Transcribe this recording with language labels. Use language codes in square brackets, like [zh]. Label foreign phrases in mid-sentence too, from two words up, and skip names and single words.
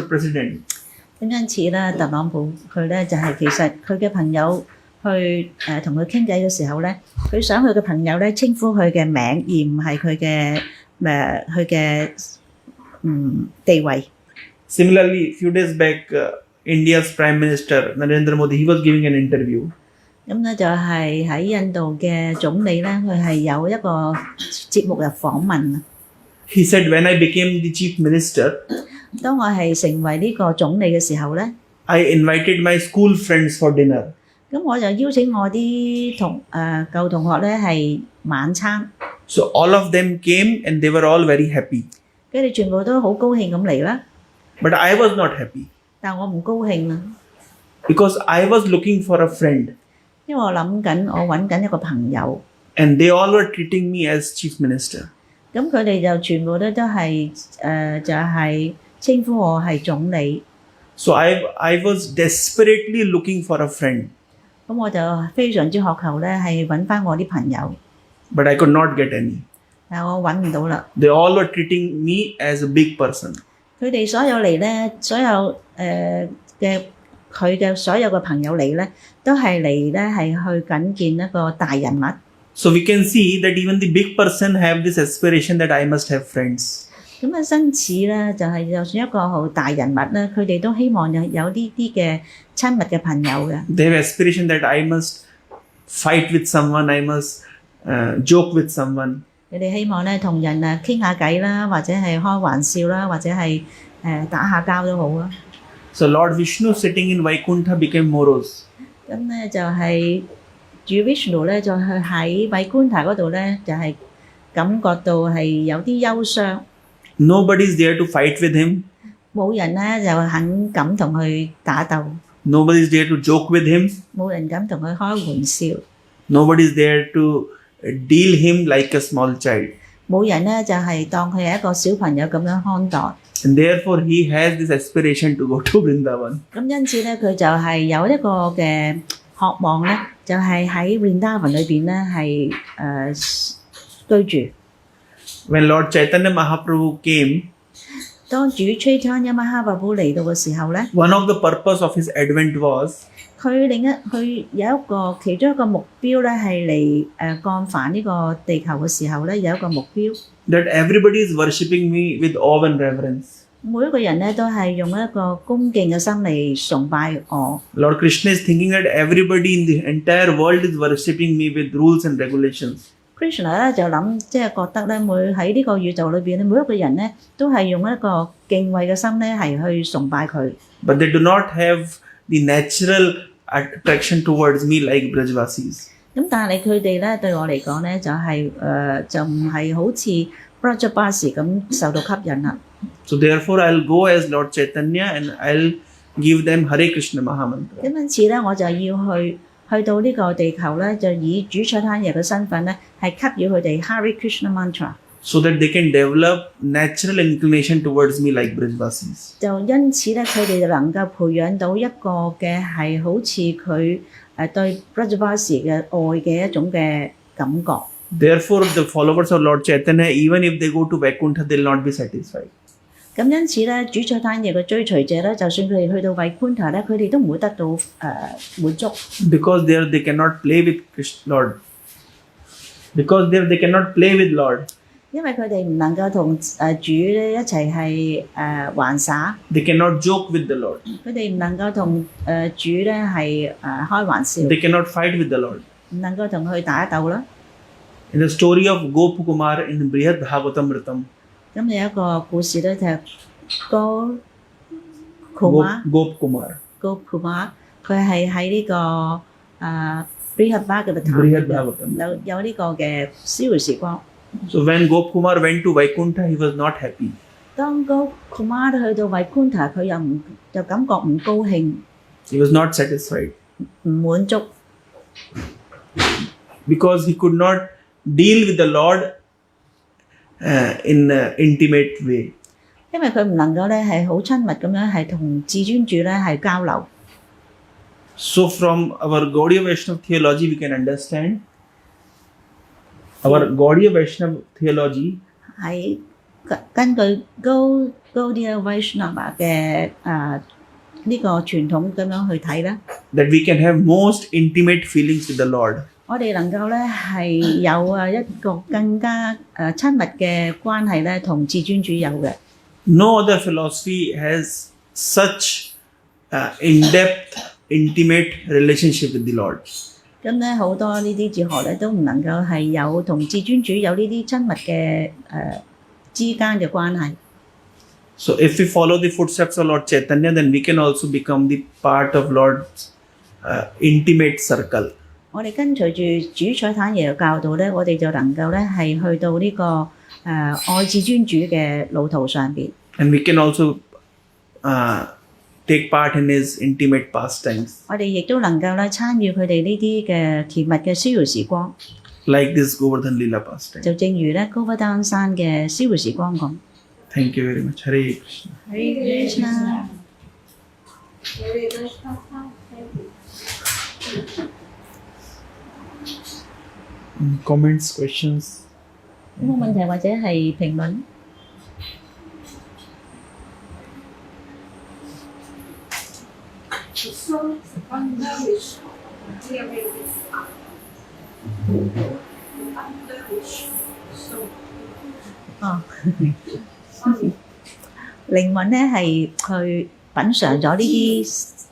[en] President. [yue] 咁因此咧，特朗普佢咧就係其實佢嘅朋友去同佢傾偈嘅時候咧，佢想佢嘅朋友咧稱呼佢嘅名，而唔係佢嘅地位。 [en] Similarly, few days back, India's Prime Minister Narendra Modi, he was giving an interview. [yue] 咁咧就係喺印度嘅總理咧，佢係有一個節目入訪問。 [en] He said, when I became the chief minister, [yue] 當我係成為呢個總理嘅時候咧， [en] I invited my school friends for dinner. [yue] 咁我就邀請我啲舊同學咧係晚餐， [en] So all of them came and they were all very happy. [yue] 佢哋全部都好高興咁嚟啦。 [en] But I was not happy [yue] 但我唔高興啊， [en] because I was looking for a friend [yue] 因為我揾緊一個朋友， [en] and they all were treating me as chief minister. [yue] 咁佢哋就全部都係就係稱呼我係總理， [en] So I was desperately looking for a friend, [yue] 咁我就非常之渴求咧係揾翻我啲朋友， [en] but I could not get any. [yue] 但我揾唔到啦。 [en] They all were treating me as a big person. [yue] 佢哋所有嚟咧，所有佢嘅所有嘅朋友嚟咧，都係嚟咧係去緊見一個大人物。 [en] So we can see that even the big person have this aspiration that I must have friends. [yue] 咁啊，因此咧就係就算一個好大人物咧，佢哋都希望有呢啲嘅親密嘅朋友嘅。 [en] They have aspiration that I must fight with someone, I must joke with someone. [yue] 佢哋希望咧同人傾下偈啦，或者係開玩笑啦，或者係打下交都好啦。 [en] So Lord Vishnu sitting in Vaikuntha became morose. [yue] 咁咧就係主 Vishnu 咧就去喺Vaikuntha嗰度咧，就係感覺到係有啲憂傷， [en] Nobody is there to fight with him. [yue] 冇人咧就敢同佢打鬥， [en] Nobody is there to joke with him. [yue] 冇人敢同佢開玩笑， [en] Nobody is there to deal him like a small child. [yue] 冇人咧就係當佢係一個小朋友咁樣看待。 [en] And therefore he has this aspiration to go to Vrindavan. [yue] 咁因此咧，佢就係有一個嘅渴望咧，就係喺 Vrindavan 裏邊咧係居住。 [en] When Lord Chaitanya Mahaprabhu came, [yue] 當主 Chaitanya Mahaprabhu 嚟到嘅時候咧， [en] one of the purpose of his advent was [yue] 佢有一個其中一個目標咧係嚟幹犯呢個地球嘅時候咧，有一個目標， [en] that everybody is worshipping me with awe and reverence. [yue] 每一個人咧都係用一個恭敬嘅心嚟崇拜我。 [en] Lord Krishna is thinking that everybody in the entire world is worshipping me with rules and regulations. [yue] Krishna 咧就諗，即係覺得咧，喺呢個宇宙裏邊咧，每一個人咧都係用一個敬畏嘅心咧係去崇拜佢。 [en] But they do not have the natural attraction towards me like Brajvasis. [yue] 咁但係佢哋咧對我嚟講咧就係就唔係好似 Brajabasi 咁受到吸引啦。 [en] So therefore I'll go as Lord Chaitanya and I'll give them Hare Krishna Mahamantra. [yue] 咁因此咧，我就要去到呢個地球咧，就以主出攤爺嘅身份咧，係給予佢哋 Hare Krishna Mantra， [en] so that they can develop natural inclination towards me like Brajvasis. [yue] 就因此咧，佢哋就能夠培養到一個嘅係好似佢對 Brajabasi 嘅愛嘅一種嘅感覺。 [en] Therefore, the followers of Lord Chaitanya, even if they go to Vaikuntha, they will not be satisfied. [yue] 咁因此咧，主出攤爺嘅追隨者咧，就算佢哋去到 Vaikuntha 咧，佢哋都唔會得到滿足。 [en] Because there they cannot play with Lord. Because there they cannot play with Lord. [yue] 因為佢哋唔能夠同主咧一齊係玩耍， [en] They cannot joke with the Lord. [yue] 佢哋唔能夠同主咧係開玩笑， [en] They cannot fight with the Lord. [yue] 唔能夠同佢打鬥啦。 [en] In the story of Gopakumar in Brihad Bhagavatamritam, [yue] 咁有一個故事咧就係Gopkumar， 佢係喺呢個 Brihad Bhagavatam 有呢個嘅逍遙時光。 [en] so when Gopakumar went to Vaikuntha, he was not happy. [yue] 當 Gopkumar 去到 Vaikuntha， 佢又感覺唔高興， [en] He was not satisfied [yue] 唔滿足， [en] because he could not deal with the Lord in an intimate way. [yue] 因為佢唔能夠咧係好親密咁樣係同至尊主咧係交流。 [en] So from our Gaudiya Vaishnava theology, we can understand our Gaudiya Vaishnava theology [yue] 喺根據Gaudiya Vaishnava 嘅呢個傳統咁樣去睇咧， [en] that we can have most intimate feelings with the Lord. [yue] 我哋能夠咧係有一個更加親密嘅關係咧，同至尊主有嘅。 [en] No other philosophy has such in-depth, intimate relationship with the Lord. [yue] 咁咧好多呢啲哲學咧都唔能夠係有同至尊主有呢啲親密嘅之間嘅關係。 [en] So if we follow the footsteps of Lord Chaitanya, then we can also become the part of Lord's intimate circle. [yue] 我哋跟隨住主彩坦爺嘅教導咧，我哋就能夠咧係去到呢、愛至尊主嘅路途上邊。 [en] And we can also take part in his intimate pastimes. [yue] 我哋亦都能夠咧參與佢哋呢啲嘅甜蜜嘅逍遙時光。 [en] Like this Govardhana Leela pastime. [yue] 就正如咧高不丹山嘅逍遙時光咁。 [en] Thank you very much. Hare Krishna. Hare Krishna。 Comments, questions? [yue] 有冇問題或者係評論？哦，靈魂咧係去品嚐咗呢啲。